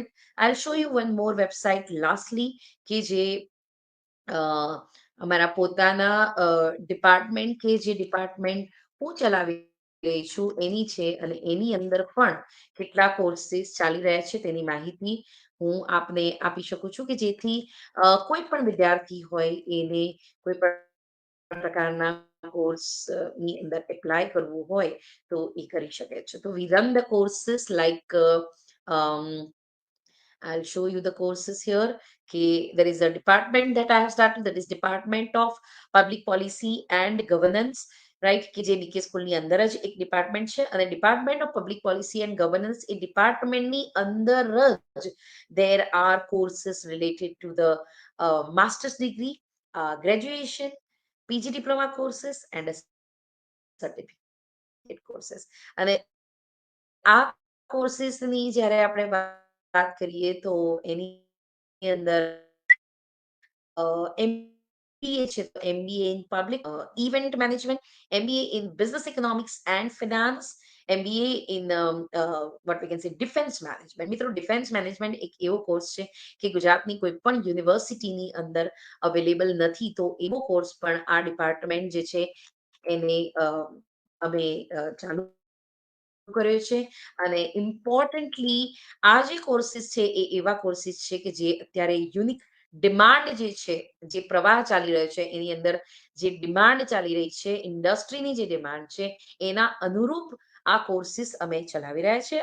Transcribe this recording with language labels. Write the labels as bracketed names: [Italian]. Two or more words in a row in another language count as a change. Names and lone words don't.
[English] I show you one more website lastly, [Gujarati] કે જે અમારા પોતાના ડિપાર્ટમેન્ટ, કે જે ડિપાર્ટમેન્ટ હું ચલાવી રહી છું એની છે, અને એની અંદર પણ કેટલા કોર્સિસ ચાલી રહ્યા છે તેની માહિતી હું આપને આપી શકું છું કે જેથી કોઈ પણ વિદ્યાર્થી હોય એને કોઈ પણ પ્રકારના કોર્સ ની અંદર એપ્લાય કરવું હોય તો એ કરી શકે છે. [English] તો we run the courses like I'll show you the courses here. Okay, there is a department that I have started, that is Department of Public Policy and Governance, right? [Gujarati] કે જે બીકે સ્કૂલની અંદર જ એક ડિપાર્ટમેન્ટ છે અને ડિપાર્ટમેન્ટ ઓફ પબ્લિક પોલિસી એન્ડ ગવર્નન્સ એ ડિપાર્ટમેન્ટની અંદર જ [English] there are courses related to the master's degree, graduation, PG diploma courses and a certificate courses. [Gujarati] અને આ કોર્સીસની જ્યારે આપણે વાત કરીએ તો એની અંદર MBA છે તો [English] MBA in public event management, MBA in business economics and finance, MBA in what we can say defense management. [Gujarati] મિત્રો [English] defense management [Gujarati] એક એવો કોર્સ છે કે ગુજરાતની કોઈ પણ યુનિવર્સિટીની અંદર અવેલેબલ નથી, તો એવો કોર્સ પણ આ ડિપાર્ટમેન્ટ જે છે એને અમે ચાલુ કર્યો છે. અને ઇમ્પોર્ટન્ટલી આ જે કોર્સીસ છે એ એવા કોર્સીસ છે કે જે અત્યારે [English] unique demand [Gujarati] જે છે, જે પ્રવાહ ચાલી રહ્યો છે એની અંદર જે ડિમાન્ડ ચાલી રહી છે, ઇન્ડસ્ટ્રીની જે ડિમાન્ડ છે એના અનુરૂપ આ કોર્સીસ અમે ચલાવી રહ્યા છે.